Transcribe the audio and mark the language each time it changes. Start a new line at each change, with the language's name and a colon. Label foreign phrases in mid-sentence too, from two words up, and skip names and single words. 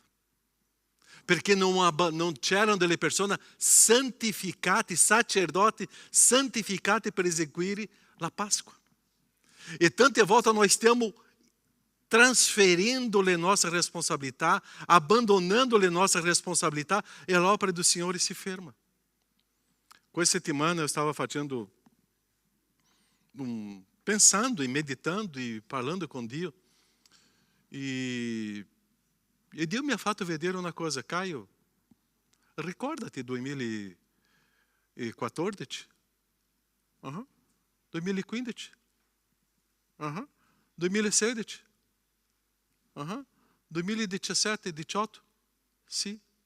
Italian: Perché non c'erano delle persone santificate, sacerdoti santificati per eseguire la Páscoa. E tante volte noi stiamo transferindo le nostre responsabilità, abbandonando le nostre responsabilità e l'opera do Signore si ferma. Questa settimana
Portuguese: eu estava fazendo, pensando e meditando e parlando com Dio.
Italian: E Dio mi ha fatto vedere una cosa, Caio, ricordati 2014, 2015, 2016, 2017, 18, sì.